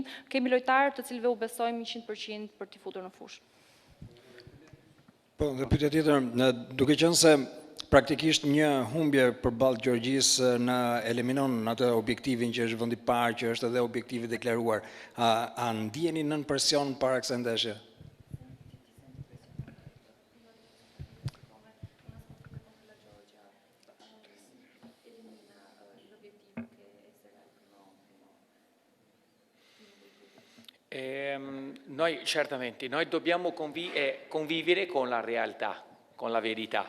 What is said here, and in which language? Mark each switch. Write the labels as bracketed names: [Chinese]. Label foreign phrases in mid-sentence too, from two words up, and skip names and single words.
[Albanian] Kemi lojtarë të cilëve u besojmë 100% për t'i futur në fushë. Po, dhe pyetja tjetër, duke qenë se praktikisht një humbje përballë Gjeorgjisë na eliminon atë objektivin që është vendi i parë, që është edhe objektivi deklaruar, a ndjeni nën presion para kësaj ndeshje? [Italian] Noi certamente, noi dobbiamo convivere con la realtà, con la verità.